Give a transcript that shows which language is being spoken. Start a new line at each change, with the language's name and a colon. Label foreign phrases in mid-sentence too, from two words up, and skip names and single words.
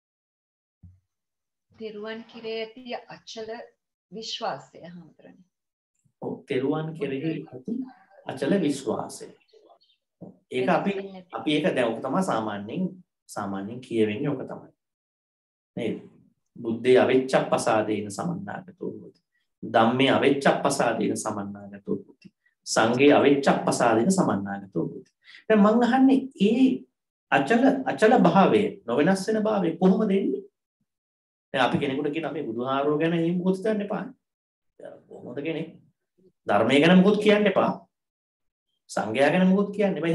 Sinhala: තෙරුවන් කෙරෙහි ඇති අචල විශ්වාසය හැමතරනේ. ඔව් තෙරුවන් කෙරෙහි ඇති අචල විශ්වාසය. ඒක අපි ඒක දැන් ඔක තමයි සාමාන්‍යයෙන් කියවෙන්නේ ඔක තමයි. නේද?
Pali: බුද්ධේ අවිච්ඡප්පසාදේන සමන්නාගතෝ හොති. ධම්මේ අවිච්ඡප්පසාදේන සමන්නාගතෝ හොති. සංඝේ අවිච්ඡප්පසාදේන සමන්නාගතෝ හොති.
Sinhala: දැන් මම අහන්නේ ඒ අචල භාවය නොවෙනස් වෙන භාවය කොහොමද එන්නේ? දැන් අපි කෙනෙකුට කියනවා මේ බුදුහාරෝ ගැන එහෙම මොකද කියන්න එපා. කොහොමද කෙනෙක් ධර්මය ගැන මොකද කියන්න එපා. සංඝයා ගැන මොකද කියන්න එපා.